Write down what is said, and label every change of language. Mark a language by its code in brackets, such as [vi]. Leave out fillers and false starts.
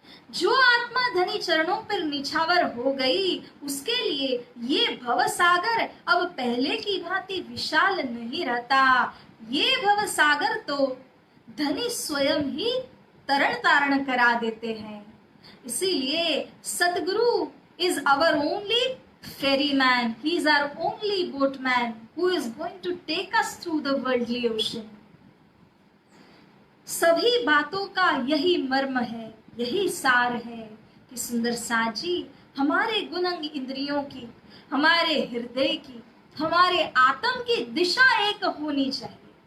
[hi] जो आत्मा धनी चरणों पर निछावर हो गई, उसके लिए ये भव सागर अब पहले की भांति विशाल नहीं रहता। ये भव सागर तो धनी स्वयं ही तरण तारण करा देते हैं। इसीलिए [en] Satguru is our only ferryman, he is our only boatman who is going to take us through the worldly ocean. [hi] सभी बातों का यही मर्म है, यही सार है कि सुंदर साथ जी हमारे गुणंग इंद्रियों की, हमारे हृदय की, हमारे आत्म की दिशा एक होनी चाहिए।